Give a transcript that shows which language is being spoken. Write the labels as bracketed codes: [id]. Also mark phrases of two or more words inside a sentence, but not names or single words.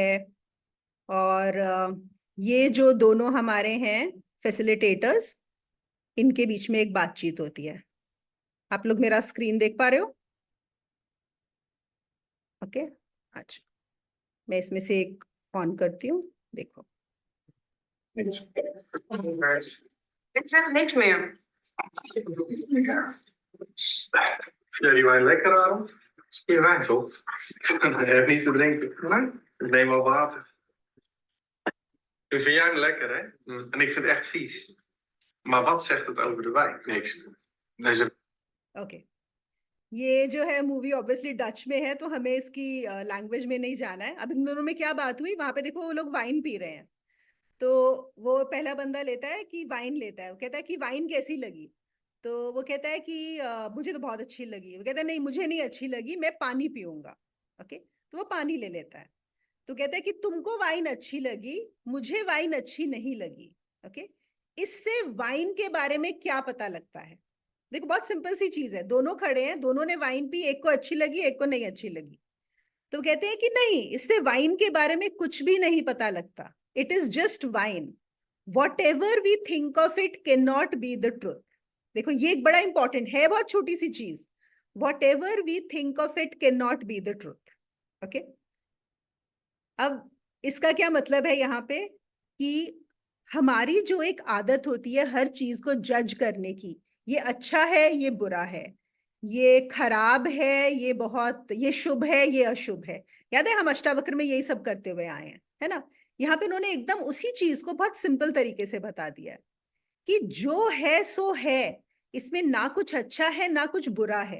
[hi] और ये जो दोनों हमारे हैं फैसिलिटेटर्स, इनके बीच में एक बातचीत होती है। आप लोग मेरा स्क्रीन देख पा रहे हो? ओके। अच्छा, मैं इसमें से एक ऑन करती हूँ, देखो। [nl] Ik zeg niks meer. Ja, die wijn lekker aan. Je wijn toch? Je hebt niet te drinken. Nee? Ik neem al water. Dus vind jij hem lekker, hè? En ik vind het echt vies. Maar wat zegt het over de wijn? Niks. Deze... [hi] ओके, ये जो है [en] movie obviously [hi] डच में है, तो हमें इसकी लैंग्वेज में नहीं जाना है। अब इन दोनों में क्या बात हुई, वहां पे देखो वो लोग वाइन पी रहे हैं। तो वो पहला बंदा लेता है कि वाइन लेता है, वो कहता है कि वाइन कैसी लगी। तो वो कहता है कि मुझे तो बहुत अच्छी लगी। वो कहता है नहीं मुझे नहीं अच्छी लगी, मैं पानी पीऊंगा। ओके, तो वो पानी ले लेता है। तो कहते हैं कि तुमको वाइन अच्छी लगी, मुझे वाइन अच्छी नहीं लगी। ओके, इससे वाइन के बारे में क्या पता लगता है? देखो बहुत सिंपल सी चीज है, दोनों खड़े हैं, दोनों ने वाइन पी, एक को अच्छी लगी एक को नहीं अच्छी लगी। तो कहते हैं कि नहीं, इससे वाइन के बारे में कुछ भी नहीं पता लगता। [en] It is just wine. Whatever we think of it cannot be the truth. [hi] देखो ये एक बड़ा इंपॉर्टेंट है, बहुत छोटी सी चीज। [en] Whatever we think of it cannot be the truth. [hi] ओके, अब इसका क्या मतलब है यहाँ पे कि हमारी जो एक आदत होती है हर चीज को जज करने की, ये अच्छा है ये बुरा है, ये खराब है ये बहुत, ये शुभ है ये अशुभ है। याद है हम अष्टावक्र में यही सब करते हुए आए हैं, है ना? यहाँ पे उन्होंने एकदम उसी चीज को बहुत सिंपल तरीके से बता दिया है कि जो है सो है, इसमें ना कुछ अच्छा है ना कुछ बुरा है।